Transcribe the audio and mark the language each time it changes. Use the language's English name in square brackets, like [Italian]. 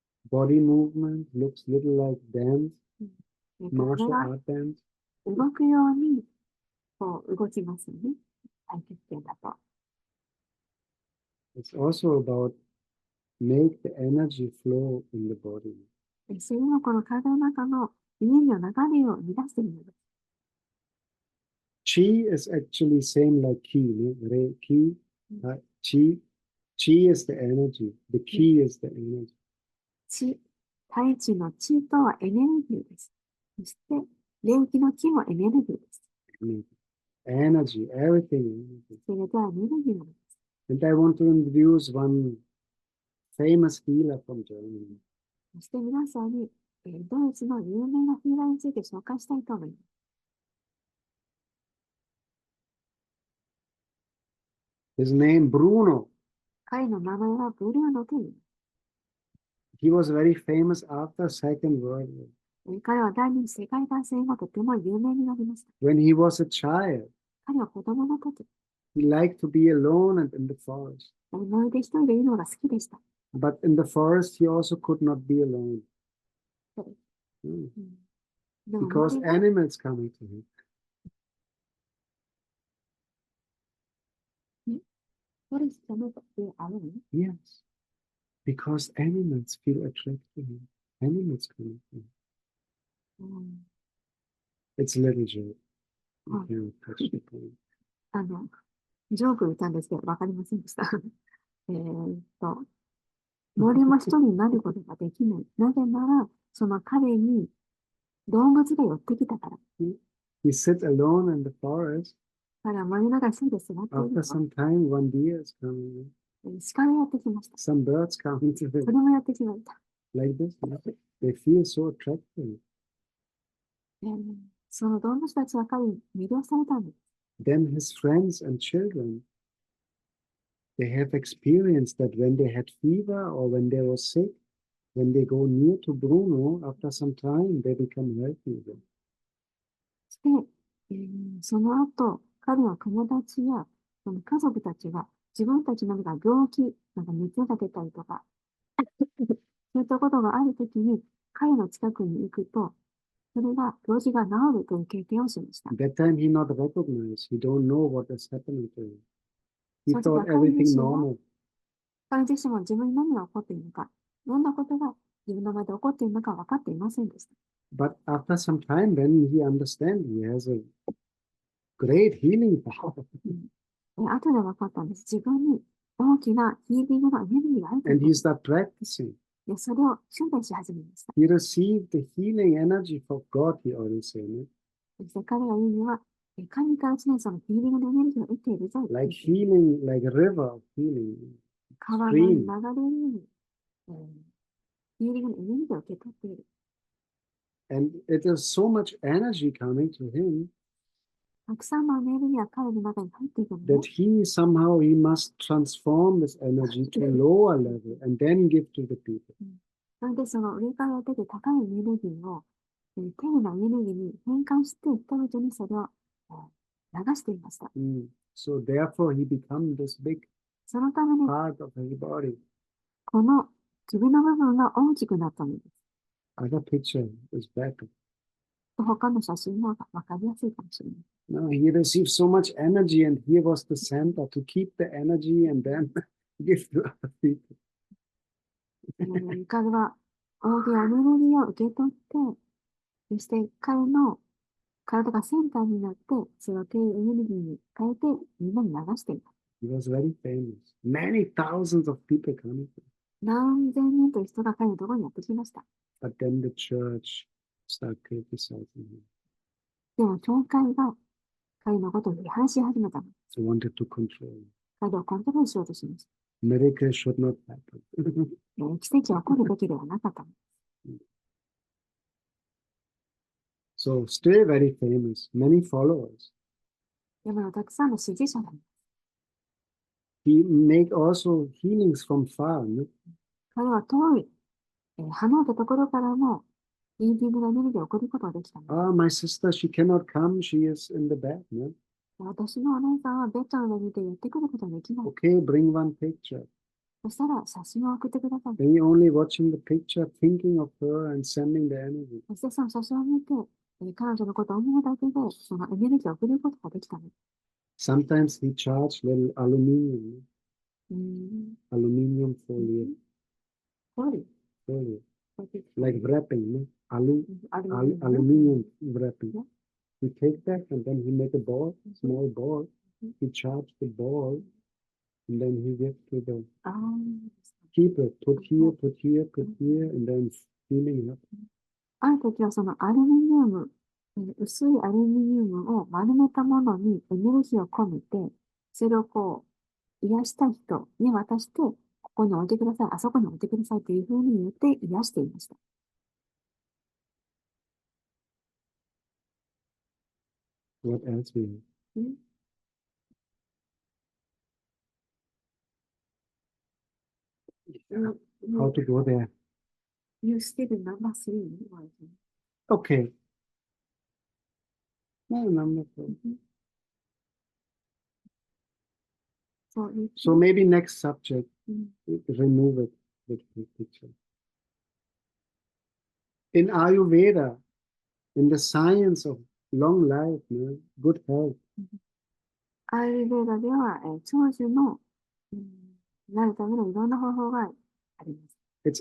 [English] Body movement looks little like dance, [Japanese] これ [English] martial [Japanese] が [English] art dance. [Japanese] 動くようにこう動きますよね。太極拳だと。 [English] It's also about make the energy flow in the body. [Japanese] それもこの体の中のエネルギーの流れを生み出しているのです。 [English] Chi is actually same like ki, no? Ki, chi. Chi is the energy. The ki is the energy. [Japanese] 地、大地の地とはエネルギーです。そして、霊気の気もエネルギーです。 [English] Energy, everything. [Japanese] それではエネルギーなのです。 [English] And I want to introduce one famous healer from Germany. [Japanese] そして皆さんに、ドイツの有名なヒーラーについて紹介したいと思います。 [English] His name Bruno. [Japanese] 彼の名前はブルーノという。 [English] He was very famous after Second World War. [Japanese] 彼は第二次世界大戦後とても有名になりました。 [English] When he was a child, [Japanese] 彼は子供の時、 [English] he liked to be alone and in the forest. [Japanese] まるで一人でいるのが好きでした。 [English] But in the forest, he also could not be alone. [Japanese] でも [English] Because [Japanese] 森は [English] animals coming to him. What is the matter with alone? Yes. Because animals feel attracted to him. Animals coming to him. It's a little joke. You can't touch the point. [Japanese] ジョーク言ったんですけど、わかりませんでした。森も一人になることができない。なぜなら、その彼に動物が寄ってきたから。 [English] He sits alone in the forest. [Japanese] 彼は森の中に一人で座ってい [English] After [Japanese] る [English] some time, one deer is coming. [Japanese] と。鹿がやってきました。 [English] Some birds coming to [Japanese] そ [English] him. [Japanese] れもやってきました。 [English] Like this. They feel so attractive. [Japanese] その動物たちは彼に魅了されたんです。 [English] Then his friends and children, they have experienced that when they had fever or when they were sick, when they go near to Bruno, after some time, they become healthy again. [Japanese] そして、その後、彼の友達やその家族たちが自分たちの何か病気、なんか熱が出たりとか、そういったことがあるときに、彼の近くに行くと、それが病気が治るという経験をしました。 [English] That time he not recognized. He don't know what is happening to him. He [Japanese] その時は [English] thought [Japanese] 彼 [English] everything [Japanese] 自身も [English] normal. [Japanese] 彼自身も自分に何が起こっているのか、どんなことが自分の前で起こっているのか分かっていませんでした。 [English] But after some time, when he understands, he has a great healing power. [Japanese] 後で分かったんです。自分に大きなヒーリングのエネルギーがあるという [English] And [Japanese] こ [English] he started practicing. [Japanese] とで、それを修練し始めました。 [English] He received the healing energy for God, he always said. [Japanese] そして彼が言うには、神から常にそのヒーリングのエネルギーを得ているぞ。 [English] Like healing, like a river of healing. [Japanese] 川の流れるように、ヒーリングのエネルギーを受け取っている。 [English] And it is so much energy coming to him [Japanese] たくさんのエネルギーが彼の中に入っているの [English] that [Japanese] で、 [English] he somehow he must transform this energy to a lower level and then give to the people. [Japanese] なのでその上から出て高いエネルギーを、低いなエネルギーに変換して人々にそれを、流していました。 [English] So therefore he become this big [Japanese] そのために [English] part of his body. [Japanese] この首の部分が大きくなったのです。 [English] Other picture is better. [Japanese] 他の写真の方が分かりやすいかもしれない。 [English] No, he received so much energy and here was the center to keep the energy and then give to other people. [Japanese] 彼は大きなエネルギーを受け取って、そして彼の体がセンターになって、それを低いエネルギーに変えてみんなに流しています。 [English] He was very famous. Many thousands of people coming. [Japanese] 何千人という人が彼のところにやってきました。 [English] But then the church started criticizing him. [Japanese] でも教会が彼のことを批判し始めたのです。 [English] They wanted to control him. [Japanese] 彼をコントロールしようとしました。 [English] Miracles should not happen. [Japanese] 奇跡は起こるべきではなかったのです。 [English] So still very famous, many followers. [Japanese] でもたくさんの支持者がいます。 [English] He make also healings from far. No? [Japanese] 彼は遠い、離れたところからもヒーリングのエネルギーを送ることができたのです。 [English] Ah, my sister, she cannot come. She is in the bed. No? [Japanese] 私のお姉さんはベッドの上にいてやってくることができない。 [English] Okay, bring one picture. [Japanese] そしたら写真を送ってください。 [English] Then you only watching the picture, thinking of her and sending the energy. [Japanese] そしてその写真を見て、彼女のことを思うだけでそのエネルギーを送ることができたのです。 [English] Sometimes he charged little aluminium. Aluminium foil. Foil. Like wrapping, no? Aluminium wrapping. He take that and then he make a ball, small ball. He charge the ball and then he gives to the keeper. Put here, put here, put here, and then healing up. [Japanese] ある時はそのアルミニウム、薄いアルミニウムを丸めたものにエネルギーを込めて、それをこう癒したい人に渡して、ここに置いてください、あそこに置いてくださいというふうに言って癒していました。 [English] What else we have? How to go there? You still number 3. Okay. No, number 4. So maybe next subject, remove it, the picture. In Ayurveda, in the science of long life, good health. [Japanese] アーユルヴェーダでは、長寿の、なるためのいろんな方法があります。